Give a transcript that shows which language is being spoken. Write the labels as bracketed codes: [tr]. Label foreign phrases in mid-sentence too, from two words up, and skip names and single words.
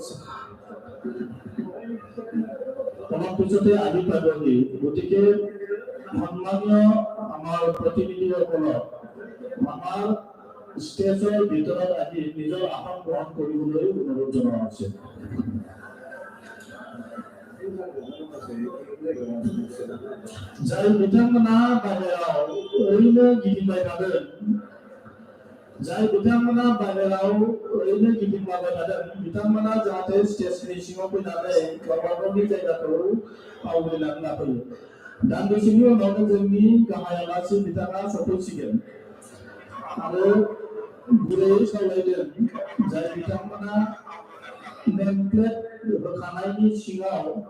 [as] অলপ পিছতে আহি পাবহি গতিকে সন্মানীয় আমাৰ প্ৰতিনিধিসকলক আমাৰ ষ্টেজৰ ভিতৰত আহি নিজৰ আসন গ্ৰহণ কৰিবলৈ অনুৰোধ জনোৱা হৈছে [brx] जाय बिथांमोना बाहेराव ओरैनो गिदिंबाय थादों जाय बिथांमोना बाहेराव ओरैनो गिदिंबाय थादों बिथांमोना जाहाथे स्टेजनि सिङाव फैनानै गावबा गावनि जायगाखौ आवग्रिनानै लाफैयो दान्दिसेनि उनावनो जोंनि गाहाय आलासि बिथाङा सफैसिगोन आरो गुरैयै खावलायदों जाय बिथांमोना नेमप्लेट होखानायनि सिङाव